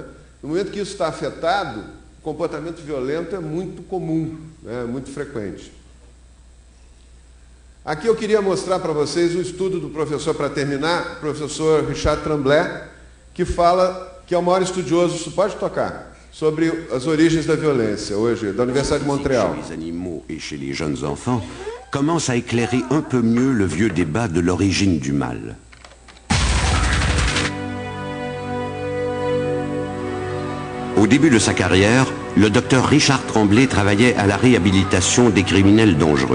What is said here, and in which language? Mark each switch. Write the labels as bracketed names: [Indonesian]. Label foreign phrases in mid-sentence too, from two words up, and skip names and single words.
[Portuguese] No momento que isso está afetado, o comportamento violento é muito comum, né? Muito frequente. Aqui eu queria mostrar para vocês um estudo do professor, para terminar, o professor Richard Tremblay, que fala que é o maior estudioso, isso pode tocar, sobre as origens da violência, hoje, da Universidade de Montréal. [French] Chez les animaux et chez les jeunes enfants, commence à éclairer un peu mieux le vieux débat de l'origine du mal. Au début de sa carrière, le docteur Richard Tremblay travaillait à la réhabilitation des criminels dangereux.